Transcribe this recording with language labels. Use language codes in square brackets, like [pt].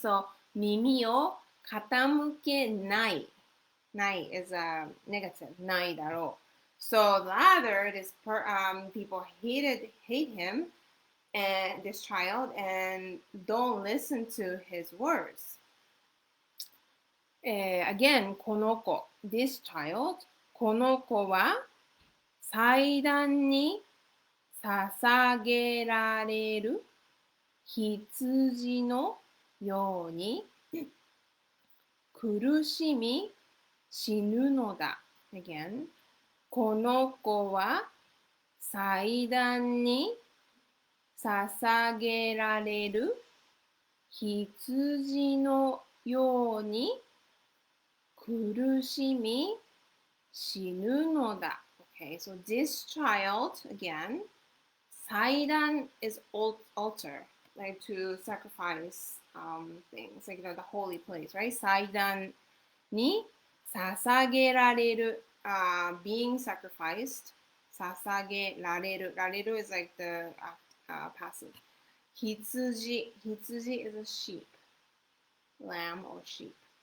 [ja] So 耳を傾けない。 [en] ない is a negative. [ja] ないだろう。 [en] So rather, people hate him and this child and don't listen to his words. Again, [ja] この子 [en] this child [ja] この子は祭壇に捧げられる羊のように苦しみ死ぬのだ。 [en] Again, [ja] この子は祭壇に捧げられる羊のように苦しみ死ぬのだ。 [en] Okay, so this child, again, 祭壇 is altar, like to sacrifice things, like the holy place, right? [ja] 祭壇に捧げられる、 [en] being sacrificed, [ja] 捧げられる。 [en] られる is like the passive. 羊 is a sheep, lamb or sheep.